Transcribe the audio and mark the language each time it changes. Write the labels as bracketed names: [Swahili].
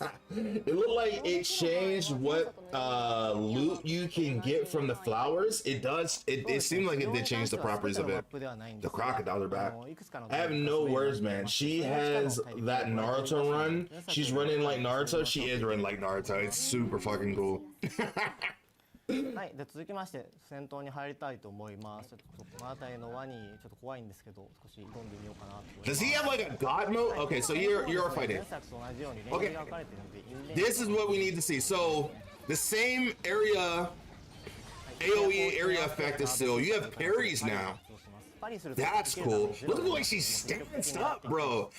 [English] It looked like it changed what loot you can get from the flowers. It does. It seemed like it did change the properties of it. The crocodiles are back. I have no words, man. She has that Naruto run. She's running like Naruto. She is running like Naruto. It's super fucking cool. [Japanese] はい、で続きまして戦闘に入りたいと思います。ちょっとこの辺りのワニちょっと怖いんですけど、少し挑んでみようかなと思います。 [English] Does he have like a god mode? Okay, so you're fighting. Okay. This is what we need to see. So the same area, AOE area effect is still. You have parries now. That's cool. Look at the way she stands up, bro.